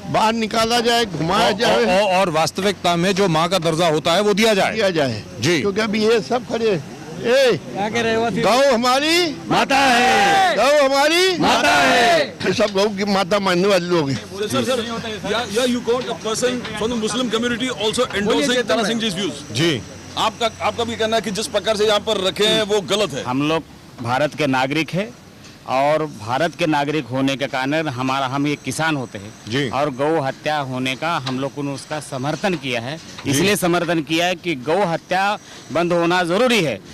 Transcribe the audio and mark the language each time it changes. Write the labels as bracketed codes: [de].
[hi] बाहर निकाला जाए, घुमाया जाए और वास्तविकता में जो माँ का दर्जा होता है वो दिया जाए जी। क्योंकि अभी ये सब खड़े यहाँ के रहवासी गौ हमारी माता है, गौ हमारी माता है। ये सब गौ की माता मानने वाले लोग हैं। [en] Sir, you got a person from the Muslim community also endorsing Tara Singh ji's views. [hi] जी। आपका भी कहना है कि जिस प्रकार से यहाँ पर रखे हैं वो गलत है। हम लोग भारत के नागरिक हैं और भारत के नागरिक होने के कारण हम ये किसान होते जी। हैं और गौ हत्या होने का हम लोग ने उसका समर्थन किया है, इसलिए समर्थन किया है कि गौ हत्या बंद होना जरूरी है।